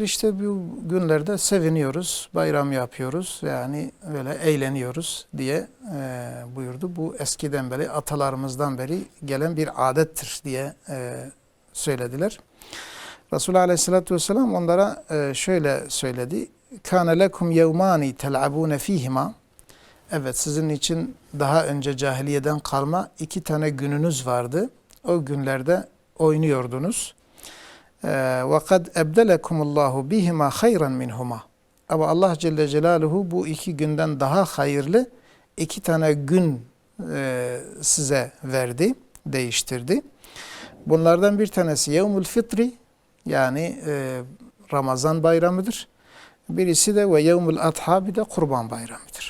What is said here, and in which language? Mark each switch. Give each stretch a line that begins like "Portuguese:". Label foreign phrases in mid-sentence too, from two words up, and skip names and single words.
Turkish: İşte bu günlerde seviniyoruz, bayram yapıyoruz, yani böyle eğleniyoruz diye buyurdu. Bu eskiden beri, atalarımızdan beri gelen bir adettir diye söylediler. Resulullah Aleyhisselatü Vesselam onlara şöyle söyledi.
Arabic: كَانَ لَكُمْ يَوْمَانِ تَلْعَبُونَ ف۪يهِمَا
Turkish: Evet, sizin için daha önce cahiliyeden kalma 2 tane gününüz vardı. O günlerde oynuyordunuz.
Arabic: وَقَدْ اَبْدَلَكُمُ اللّٰهُ بِهِمَا خَيْرًا مِنْهُمَا
Turkish: Ama Allah Celle Celaluhu bu 2 günden daha hayırlı 2 tane gün size verdi, değiştirdi. Bunlardan bir tanesi Yevmül Fitri, yani Ramazan bayramıdır. Birisi de ve Yevmül Adha, bir de Kurban bayramıdır.